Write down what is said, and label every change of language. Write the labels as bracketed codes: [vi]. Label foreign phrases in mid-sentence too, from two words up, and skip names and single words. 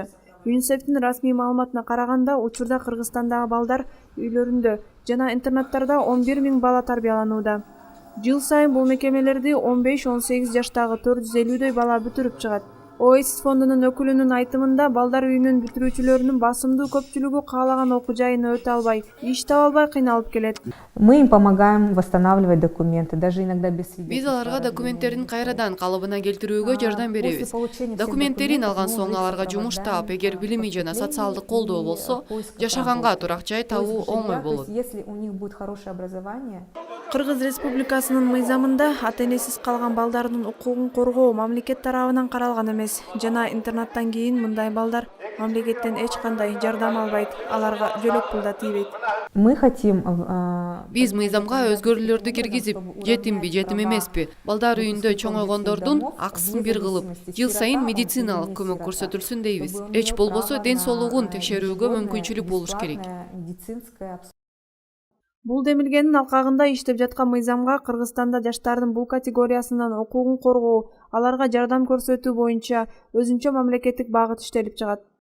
[ky] ЮНИСЕФтин расмий маалыматына караганда, учурда Кыргызстандагы балдар үйлөрүндө жана интернаттарда 11 миң бала тарбияланууда. Жыл сайын бул мекемелерди 15-18 жаштагы 450дөй бала бүтүрүп чыгат. Oasis фондунун өкүлүнүн айтымында, балдар үйүнүн бүтүрүүчүлөрүнүн басымдуу көпчүлүгү каалаган окуу жайына өтө албай, иш таба албай кыйналып келет. [ru] Мы им помогаем восстанавливать документы, даже иногда без свидетельства. [ky] Биз аларга документтерин кайрадан калыбына келтирүүгө жардам беребиз. Документтерин алган соң аларга жумуш таап, эгер билими жана социалдык колдоо болсо, жашаганга турак жай табуу оңой болот. [ru] Если у них будет хорошее образование. [ky] Кыргыз Республикасынын мыйзамында ата-энесиз калган балдардын укугун коргоо мамлекет тарабынан каралган эмес жана интернаттан кийин мындай балдар мамлекеттен эч кандай жардам албайт, аларга жөлөк пул да тийбейт. [ru] Мы хотим. [ky] Биз мыйзамга өзгөрүүлөрдү киргизип, жетимби, жетим эмеспи, балдар үйүндө чоңойгондордун акысын бир кылып, жыл сайын медициналык көмөк көрсөтүлсүн дейбиз. Эч болбосо ден соолугун текшерүүгө мүмкүнчүлүк болуш керек. Бул демилгенин алкагында иштеп жаткан мыйзамга Кыргызстанда жаштардын бул категориясынан укугун коргоо, аларга жардам көрсөтүү боюнча өзүнчө мамлекеттик багыт иштелип чыгат.